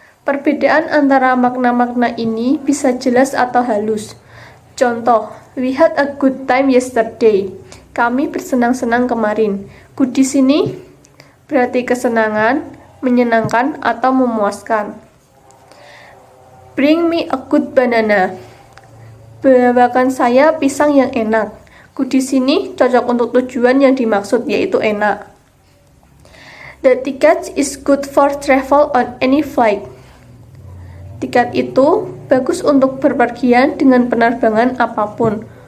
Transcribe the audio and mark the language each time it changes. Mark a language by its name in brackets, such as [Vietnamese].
[Indonesian] Perbedaan antara makna-makna ini bisa jelas atau halus. [English] Contoh, we had a good time yesterday. [Indonesian] Kami bersenang-senang kemarin. Good di sini berarti kesenangan, menyenangkan, atau memuaskan. [English] Bring me a good banana. [Indonesian] Bawakan saya pisang yang enak. Good di sini cocok untuk tujuan yang dimaksud, yaitu enak. [English] The ticket is good for travel on any flight. [Indonesian] Tiket itu bagus untuk berpergian dengan penerbangan apapun.